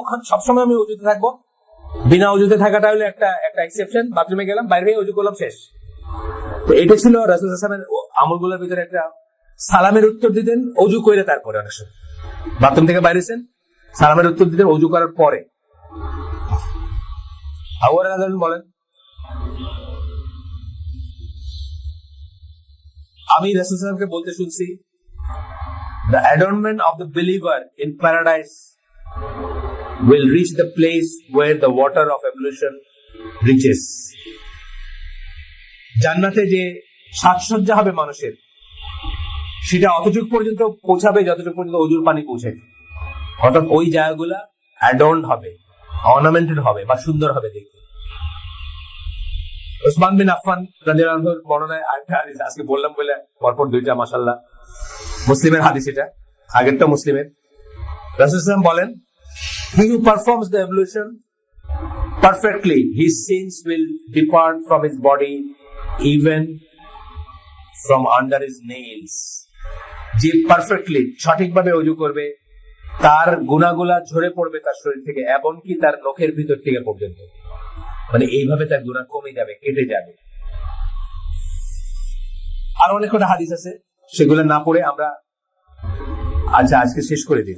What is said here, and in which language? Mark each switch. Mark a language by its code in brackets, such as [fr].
[bn] সবসময় আমি অজুতে থাকবো, বিনা অজুতে থাকাটা হলো একটা এক্সেপশন। বাথরুমে গেলাম, বাইরে অজু করলাম, শেষ। তো এটা ছিল রাসূল সাল্লাল্লাহু আলাইহি ওয়াসাল্লামের আমলগুলোর ভিতরে একটা। সালামের উত্তর দিতেন অজু করে, তারপরে অনেক সময় বাথরুম থেকে বাইরেছেন, সালামের উত্তর দিতেন অজু করার পরে। বলেন, আমি রাসূল সাল্লাল্লাহু আলাইহি ওয়াসাল্লামকে বলতে শুনছি, [en] the adornment of the believer in paradise will reach the place where the water of ablution reaches. [bn] জান্নাতে যে সাজসজ্জা হবে মানুষের, সেটা অতটুক পর্যন্ত পৌঁছাবে যতটুকু পর্যন্ত অজুর পানি পৌঁছে। অর্থাৎ ওই জায়গাগুলা অ্যাডর্ন হবে, অর্নামেন্টেড হবে, বা সুন্দর হবে দেখতে। উসমান বিন আফফান রাদিয়াল্লাহু আনহুর বর্ণনায় আজকে বললাম বলে পরপর 2টা, মাশাআল্লাহ, মুসলিমের হাদিস, এটা আগেরটা মুসলিমের। রাসূল সাল্লাল্লাহু আলাইহি ওয়াসাল্লাম বলেন, [en] he who performs the ablution perfectly, his sins will depart from his body even from under his nails. [bn] যে পারফেক্টলি সঠিকভাবে ওযু করবে, তার গুনাহগুলা ঝরে পড়বে তার শরীর থেকে, এমনকি তার নখের ভিতর থেকে পর্যন্ত। মানে এইভাবে তার গুনাহ কমে যাবে, কেটে যাবে। আর অনেক কটা হাদিস আছে, সেগুলো না পড়ে আমরা আচ্ছা আজকে শেষ করে দিই।